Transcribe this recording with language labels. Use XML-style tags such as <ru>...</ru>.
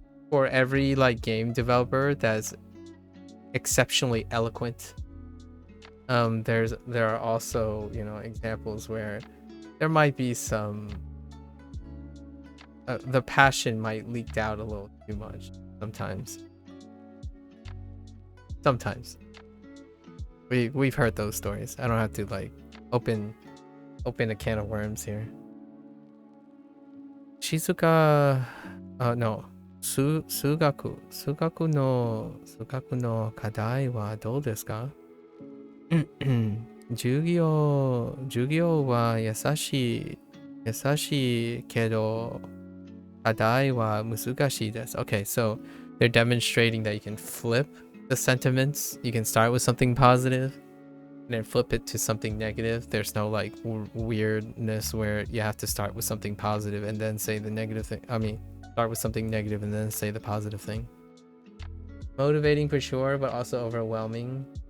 <en>For every like game developer that's exceptionally eloquent, there are also examples where there might be some the passion might leak out a little too much sometimes. We've heard those stories. I don't have to like open a can of worms here.</en> <ja>Shizuka no 数学の課題はどうですか？授業は優しいけど課題は難しいです。</ja> <en>Okay, so they're demonstrating that you can flip the sentiments. You can start with something positive and then flip it to something negative. There's no like weirdness where you have to start with something positive and then say the negative thing. I mean, start with something negative and then say the positive thing. Motivating for sure, but also overwhelming.</en>